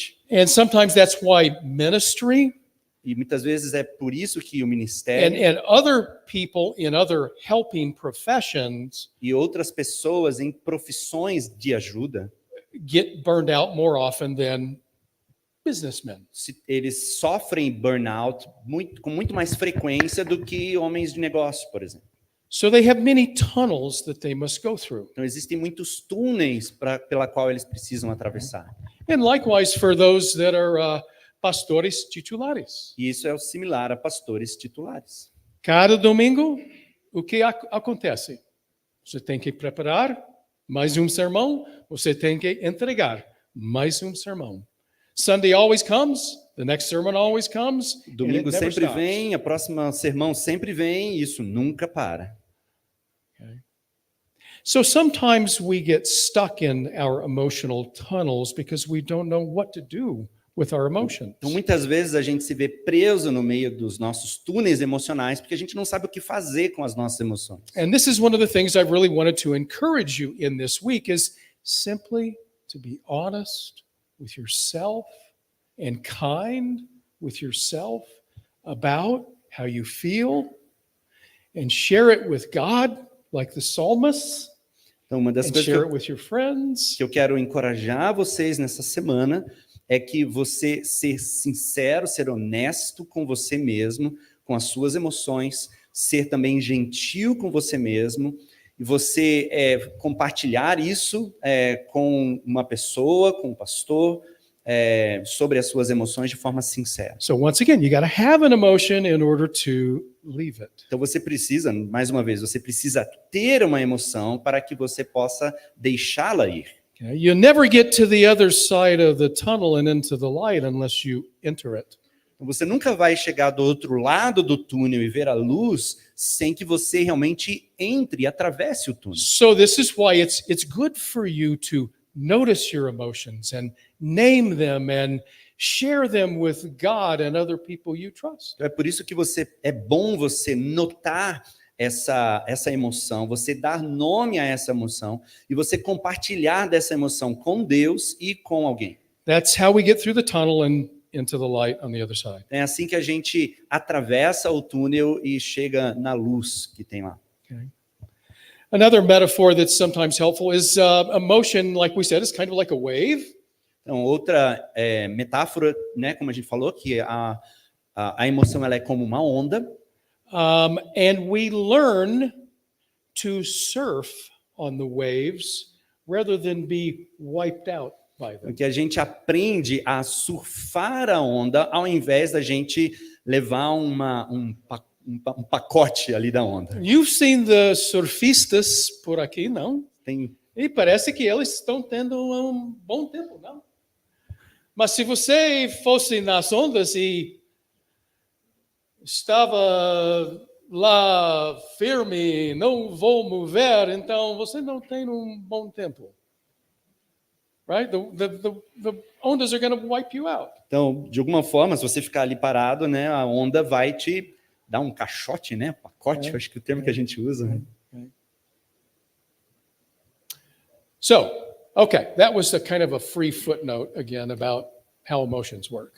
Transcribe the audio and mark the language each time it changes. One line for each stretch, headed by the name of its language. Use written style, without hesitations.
English: And sometimes that's why ministry
Portuguese: E muitas vezes é por isso que o ministério
English: and other people in other helping professions
Portuguese: e outras pessoas em profissões de ajuda
English: get burned out more often than businessmen.
Portuguese: Eles sofrem burnout com muito mais frequência do que homens de negócio, por exemplo.
English: So they have many tunnels that they must go through.
Portuguese: Então existem muitos túneis pela qual eles precisam atravessar.
English: And likewise for those that are
Portuguese: pastores titulares. E isso é similar a pastores titulares. Cada domingo, o que acontece? Você tem que preparar mais um sermão, você tem que entregar mais um sermão.
English: Sunday always comes, the next sermon always comes.
Portuguese: Domingo sempre vem, a próxima sermão sempre vem, e isso nunca para.
English: Okay. So sometimes we get stuck in our emotional tunnels because we don't know what to do with our emotions.
Portuguese: Então muitas vezes a gente se vê preso no meio dos nossos túneis emocionais porque a gente não sabe o que fazer com as nossas emoções.
English: And this is one of the things I really wanted to encourage you in this week is simply to be honest with yourself and kind with yourself about how you feel and share it with God like the psalmists.
Portuguese: Então uma das
English: And
Portuguese: coisas
English: share it with your friends.
Portuguese: que eu quero encorajar vocês nessa semana é que você ser sincero, ser honesto com você mesmo, com as suas emoções, ser também gentil com você mesmo, e você compartilhar isso com uma pessoa, com um pastor, sobre as suas emoções de forma sincera.
English: So once again, you got to have an emotion in order to leave it.
Portuguese: Então você precisa, mais uma vez, você precisa ter uma emoção para que você possa deixá-la ir.
English: Okay? You never get to the other side of the tunnel and into the light unless you enter it.
Portuguese: Você nunca vai chegar do outro lado do túnel e ver a luz sem que você realmente entre e atravesse o túnel.
English: So this is why it's good for you to notice your emotions and name them and share them with God and other people you trust.
Portuguese: Então é por isso que é bom você notar essa emoção, você dar nome a essa emoção e você compartilhar dessa emoção com Deus e com alguém.
English: That's how we get through the tunnel and into the light on the other side.
Portuguese: É assim que a gente atravessa o túnel e chega na luz que tem lá.
English: Okay. Another metaphor that's sometimes helpful is emotion, like we said, is kind of like a wave.
Portuguese: Então, outra metáfora, né, como a gente falou, que a emoção ela é como uma onda.
English: And we learn to surf on the waves rather than be wiped out by them.
Portuguese: Que a gente aprende a surfar a onda ao invés da gente levar um pacote ali da onda.
English: You've seen the
Portuguese: surfistas por aqui, não? Tem... E parece que eles estão tendo um bom tempo, não? Mas se você fosse nas ondas e estava lá firme, não vou mover, então você não tem um bom tempo.
English: Right? The ondas are going to wipe you out.
Portuguese: Então, de alguma forma, se você ficar ali parado, né, a onda vai te dar um caixote, né? Pacote, acho que é o termo que a gente usa. Né?
English: So, okay, that was a kind of a free footnote again about how emotions work.